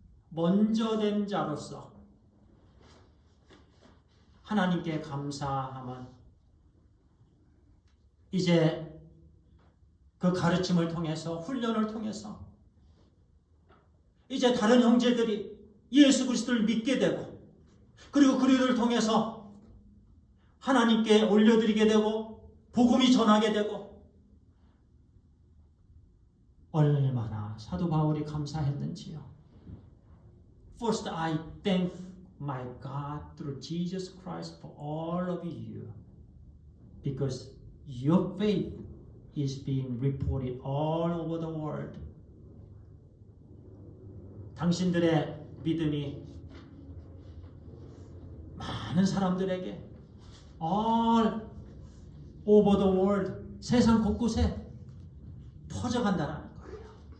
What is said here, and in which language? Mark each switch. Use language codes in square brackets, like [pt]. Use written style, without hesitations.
[ko] 먼저 된 자로서 하나님께 감사함은 이제 그 가르침을 통해서, 훈련을 통해서 이제 다른 형제들이 예수 그리스도를 믿게 되고, 그리고 그들을 통해서 하나님께 올려드리게 되고 복음이 전하게 되고, 얼마나 사도 바울이 감사했는지요. [en] First I thank my God through Jesus Christ for all of you, because your faith is being reported all over the world. [ko] 당신들의 믿음이 많은 사람들에게 [en] all over the world, [ko] 세상 곳곳에 퍼져간다는 거예요.